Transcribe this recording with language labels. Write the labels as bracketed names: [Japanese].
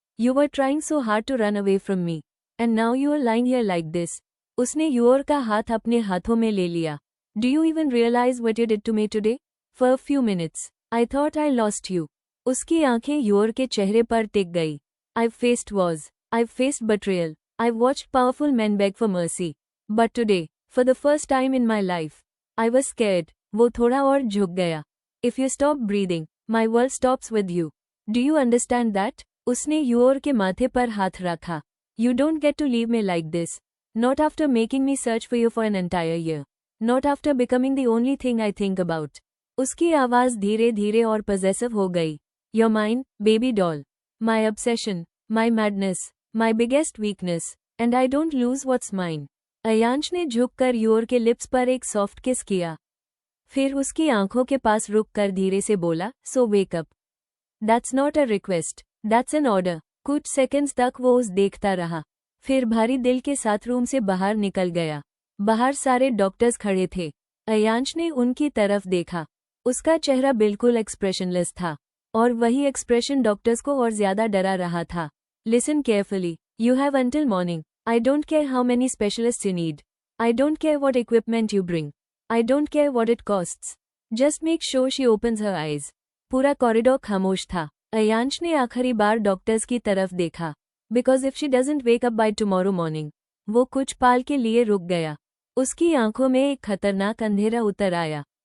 [English] You were trying so hard to run away from me, and now you are lying here like this. [Hindi] उसने your का हाथ अपने हाथों में ले लिया। [English] Do you even realise what you did to me today? For a few minutes I thought I lost you. [Hindi] उसकी आंखें योर के चेहरे पर टिक गई। [English] I faced was, I faced betrayal. I watched powerful men beg for mercy. But today, for the first time in my life, I was scared. [Hindi] वो थोड़ा और झुक गया। [English] If you stop breathing, my world stops with you. Do you understand that? [Hindi] उसने your के माथे पर हाथ रखा। [English] You don't get to leave me like this. Not after making me search for you for an entire year. Not after becoming the only thing I think about. [Hindi] उसकी आवाज धीरे धीरे और possessive हो गई। [English] You're mine, baby doll. My obsession, my madness. My biggest weakness, and I don't lose what's mine. [Hindi] Ayansh ने झुककर your के लिप्स पर एक सॉफ्ट किस किया। फिर उसकी आंखों के पास रुककर धीरे से बोला, [English] So wake up. That's not a request, that's an order. [Hindi] कुछ सेकंड्स तक वो उस देखता रहा, फिर भारी दिल के साथ रूम से बाहर निकल गया। बाहर सारे डॉक्टर्स खड़े थे। अयांश ने उनकी तरफ देखा। उसका चेहरा बिल्कुल एक्सप्रेशनलेस था, और वही एक्सप्रेशन डॉक्टर्स को और ज्यादा डरा रहा था। [English] Listen carefully. You have until morning. I don't care how many specialists you need. I don't care what equipment you bring. I don't care what it costs. Just make sure she opens her eyes. [Hindi] पूरा corridor खामोश था। अयांश ने आखिरी बार doctors की तरफ देखा। [English] Because if she doesn't wake up by tomorrow morning, [Hindi] वो कुछ पाल के लिए रुक गया। उसकी आंखों में एक खतरनाक अंधेरा उतर आया।